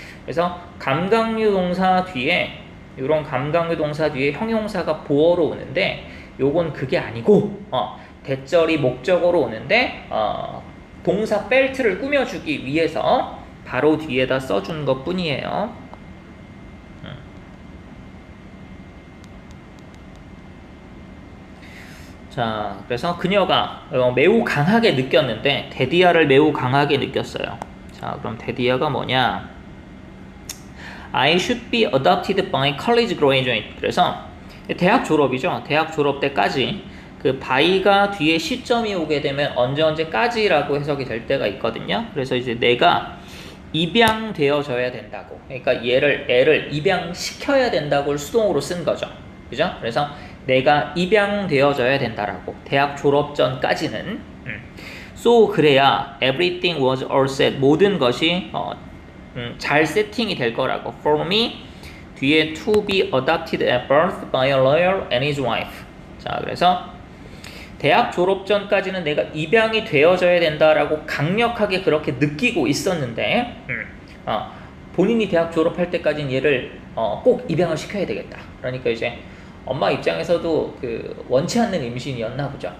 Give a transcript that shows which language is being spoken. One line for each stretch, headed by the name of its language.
Korean: 그래서 감각류 동사 뒤에 이런 감각류 동사 뒤에 형용사가 보어로 오는데 요건 그게 아니고 대절이 목적어로 오는데 동사 felt를 꾸며주기 위해서 바로 뒤에다 써준 것 뿐이에요. 자, 그래서 그녀가 매우 강하게 느꼈는데 데디아를 매우 강하게 느꼈어요. 자, 그럼 데디아가 뭐냐?
English: I should be adopted by college graduate.
Korean: 그래서 대학 졸업이죠. 대학 졸업 때까지 그 by가 뒤에 시점이 오게 되면 언제까지라고 해석이 될 때가 있거든요. 그래서 이제 내가 입양되어져야 된다고. 그러니까 애를 입양시켜야 된다고를 수동으로 쓴 거죠. 그죠? 그래서 내가 입양되어져야 된다라고. 대학 졸업 전까지는.
English: So
Korean: 그래야
English: everything was all set.
Korean: 모든 것이 잘 세팅이 될 거라고.
English: For me
Korean: 뒤에
English: to be adopted at birth by a lawyer and his wife.
Korean: 자, 그래서 대학 졸업 전까지는 내가 입양이 되어져야 된다라고 강력하게 그렇게 느끼고 있었는데 본인이 대학 졸업할 때까지는 얘를 꼭 입양을 시켜야 되겠다. 그러니까 이제 엄마 입장에서도 원치 않는 임신이었나 보죠.